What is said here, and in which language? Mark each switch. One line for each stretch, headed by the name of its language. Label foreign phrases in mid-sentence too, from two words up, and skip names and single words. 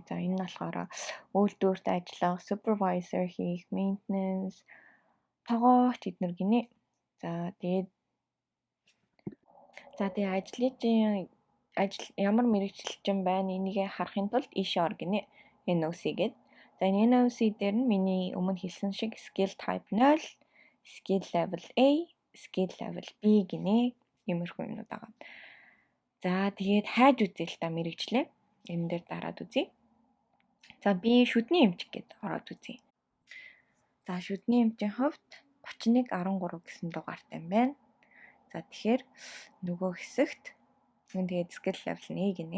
Mongolian: За энэ нь болохоор үйлдвэрт ажиллах, supervisor хийх, maintenance, тогооч эднэр гинэ. За тэгээ ажил ямар мэргэжилчин байна энийгээ харахын тулд ийшээ ор гинэ. NOC гэд. За NOC дээр нь миний өмнө хэлсэн шиг
English: skill type 0, skill level A, skill level B
Mongolian: гинэ. Иймэрхүү юмнууд байгаа. За тэгээд хайж үзье л та мэргэжлээ. Энэ дээр дараад үзье. За би шүдний эмчиг гэд ороод үзье. За шүдний эмчийн хувьд 3113 гэсэн дугаартай юм байна. За тэгэхээр нөгөө хэсэгт тэгээд
English: skill level
Mongolian: нь гинэ.